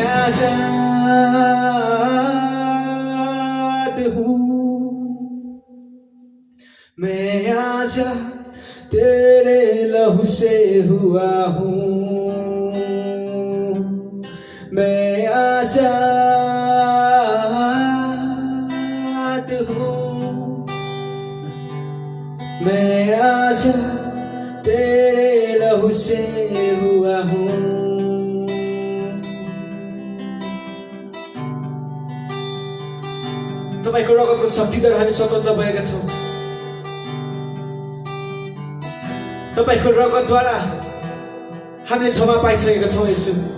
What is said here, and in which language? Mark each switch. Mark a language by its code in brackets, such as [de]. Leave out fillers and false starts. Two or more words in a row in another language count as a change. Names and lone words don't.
[hi] आजाद हूँ, मैं आजाद तेरे लहू से हुआ हूँ, मैं आजाद हूँ, मैं आजाद तेरे लहू से हुआ हूँ। [ne] तपाईको रगतको शक्तिद्वारा हामी स्वतन्त्र भएका छौँ। तपाईको रगतद्वारा हामीले क्षमा पाइसकेका छौँ येशू।